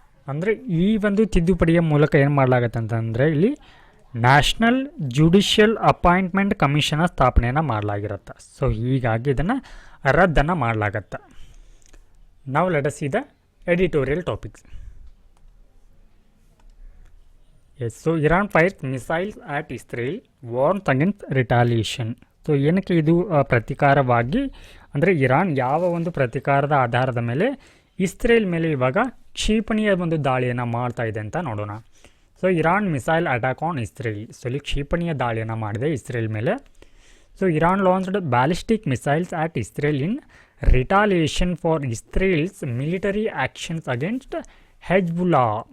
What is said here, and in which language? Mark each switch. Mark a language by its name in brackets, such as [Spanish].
[Kannada] ಅಂದರೆ ಈ ಒಂದು ತಿದ್ದುಪಡಿಯ ಮೂಲಕ ಏನು ಮಾಡಲಾಗತ್ತೆ ಅಂತಂದರೆ ಇಲ್ಲಿ ನ್ಯಾಷನಲ್ ಜುಡಿಷಿಯಲ್ ಅಪಾಯಿಂಟ್ಮೆಂಟ್ ಕಮಿಷನ ಸ್ಥಾಪನೆಯನ್ನು ಮಾಡಲಾಗಿರುತ್ತೆ. ಸೊ ಹೀಗಾಗಿ ಇದನ್ನು ರದ್ದನ್ನು ಮಾಡಲಾಗತ್ತೆ. ನಾವು [English] Let us see the editorial topics. Yes, so Iran fires missiles at Israel, warns against retaliation. [Kannada] So ಏನಕ್ಕೆ ಇದು ಪ್ರತೀಕಾರವಾಗಿ ಅಂದರೆ ಇರಾನ್ ಯಾವ ಒಂದು ಪ್ರತೀಕಾರದ ಆಧಾರದ ಮೇಲೆ ಇಸ್ರೇಲ್ ಮೇಲೆ ಇವಾಗ ಕ್ಷಿಪಣಿಯ ಒಂದು ದಾಳಿಯನ್ನು ಮಾಡ್ತಾ ಇದೆ ಅಂತ ನೋಡೋಣ. So [English] Iran missile attack on Israel. [Kannada] So ಇಲ್ಲಿ ಕ್ಷಿಪಣಿಯ ದಾಳಿಯನ್ನು ಮಾಡಿದೆ ಇಸ್ರೇಲ್ ಮೇಲೆ. [English] So Iran launched ballistic missiles at Israel in retaliation for Israel's military actions against Hezbollah.